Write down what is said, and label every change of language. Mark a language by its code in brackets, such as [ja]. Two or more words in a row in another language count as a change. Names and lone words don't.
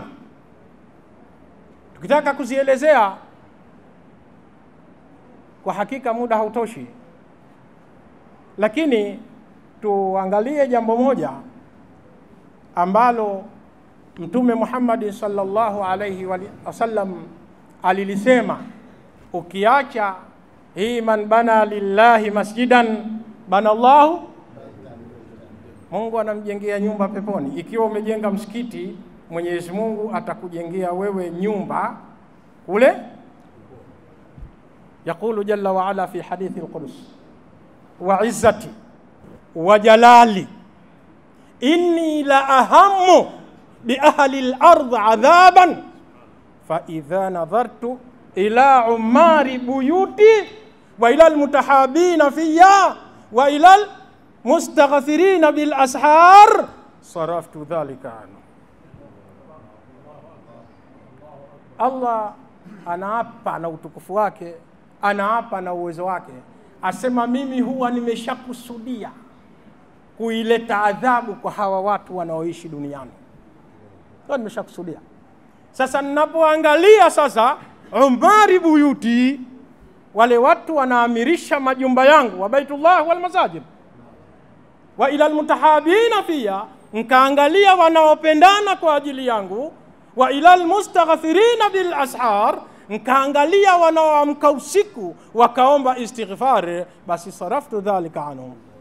[sw] Tukitaka kuzielezea Kwa hakika muda hautoshi, lakini tuangalie jambo moja ambalo Mtume Muhammad [ar] صلى الله عليه وسلم [sw] alilisema, ukiacha hii [ar] من بنى لله مسجدا بنى الله, [sw] Mungu anamjengea nyumba peponi. Ikiwa umejenga msikiti, Mwenyezi Mungu atakujengea wewe nyumba kule. [ar] يقول جل وعلا في الحديث القدسي وعزتي وجلالي إني لأهم بأهل الأرض عذابا فإذا نظرت إلى عمار بيوتي وإلى المتحابين في وإلى المستغفرين بالأسحار صرفت ذلك عنه. [sw] Allah anaapa na utukufu wake, anaapa na uwezo wake, asema mimi huwa nimeshakusudia kuileta adhabu kwa hawa watu wanaoishi duniani. Huwa nimeshakusudia. Sasa ninapoangalia sasa [ar] عمار بيوتي, [sw] wale watu wanaamirisha majumba yangu, [ar] وبيت الله والمساجد وإلى المتحابين في, [sw] nkaangalia wanaopendana kwa ajili yangu, [ar] وإلى المستغفرين بالأسحار, [sw] nkaangalia wanaoamka usiku wakaomba istighfar, basi [ar] صرفت ذلك عنهم.